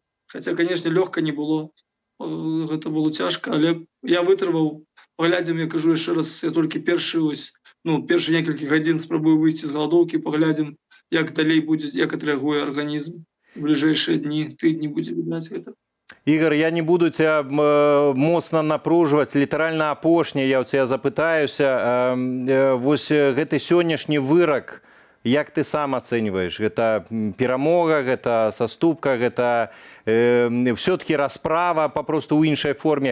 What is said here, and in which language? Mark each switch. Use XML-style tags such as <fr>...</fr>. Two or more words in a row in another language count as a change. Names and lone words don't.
<be>Хаця, канешне, лёгка не было. Гэта было цяжка, але я вытрываў. Паглядзім, я кажу яшчэ раз, я толькі першы некалькі гадзін спрабую выйсці з галадоўкі, паглядзім, як далей будзе, як адрэагуе арганізм. У бліжэйшыя дні, тыдні будзе відаць гэта. Ігор, я не буду ця моцна напружваць, літаральна апошняе я ў ця запытаюся. Вось гэты сённяшні вырак, як ты сам ацэньваеш? Гэта перамога, гэта саступка, гэта все-таки расправа, папросту ў іншай форме.</be>